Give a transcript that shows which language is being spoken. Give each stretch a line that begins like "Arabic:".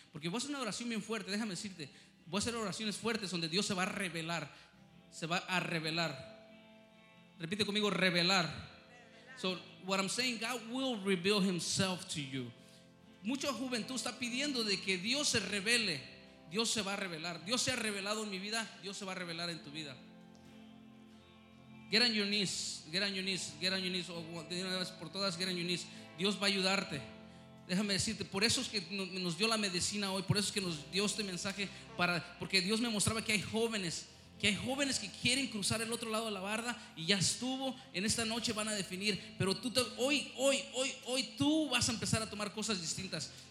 Spanish: Porque voy a hacer una oración bien fuerte, déjame decirte. Voy a hacer oraciones fuertes donde Dios se va a revelar. Se va a revelar. Repite conmigo: revelar.
English: So, what I'm saying, God will reveal himself to you.
Spanish: Mucha juventud está pidiendo de que Dios se revele. Dios se va a revelar. Dios se ha revelado en mi vida, Dios se va a revelar en tu vida.
English: Get on your knees, get on your knees, get on your knees.
Spanish: O de una vez por todas,
English: get on your knees.
Spanish: Dios va a ayudarte. Déjame decirte, por eso es que nos dio la medicina hoy, por eso es que nos dio este mensaje, porque Dios me mostraba que hay jóvenes, que hay jóvenes que quieren cruzar el otro lado de la barda y ya estuvo, en esta noche van a definir, pero tú hoy tú vas a empezar a tomar cosas distintas.